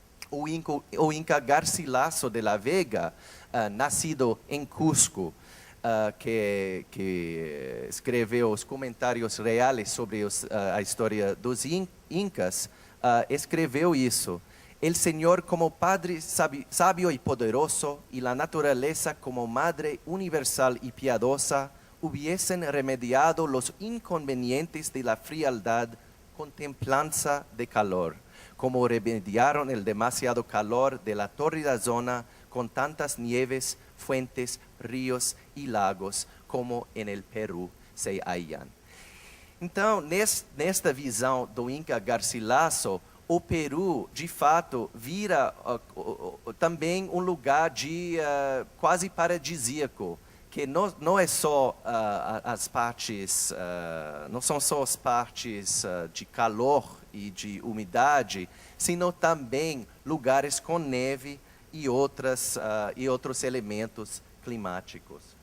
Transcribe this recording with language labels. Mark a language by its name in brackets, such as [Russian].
[Portuguese] O Inca Garcilaso de la Vega, nascido em Cusco, que escreveu os comentários reais sobre a história dos Incas, escreveu isso. [Spanish] El Señor como Padre sabio y poderoso y la naturaleza como Madre universal y piadosa hubiesen remediado los inconvenientes de la frialdad con templanza de calor, como remediaron el demasiado calor de la tórrida zona con tantas nieves, fuentes, ríos y lagos como en el Perú se hallan. [Portuguese] Então, nesta visão do Inca Garcilaso, o Peru, de fato, vira também um lugar de quase paradisíaco, que não é só as partes, não são só as partes de calor e de umidade, sino também lugares com neve e outros elementos climáticos.